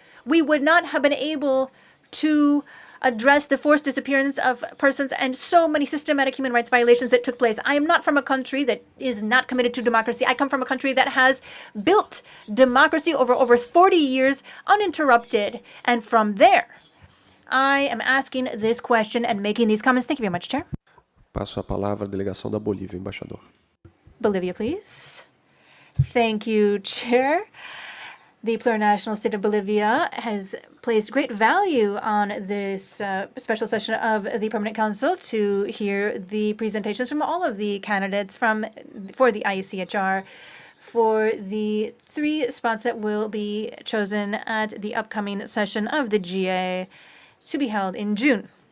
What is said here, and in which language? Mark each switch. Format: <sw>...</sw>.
<en>We would not have been able to address the forced disappearance of persons and so many systematic human rights violations that took place. I am not from a country that is not committed to democracy. I come from a country that has built democracy over 40 years uninterrupted. And from there, I am asking this question and making these comments. Thank you very much, Chair.</en> <pt>Passo a palavra à delegação da Bolívia, embaixador.</pt> <en>Bolivia, please. Thank you, Chair. The plurinational state of Bolivia has placed great value on this special session of the Permanent Council to hear the presentations from all of the candidates for the IACHR for the 3 spots that will be chosen at the upcoming session of the GA to be held in June.</en>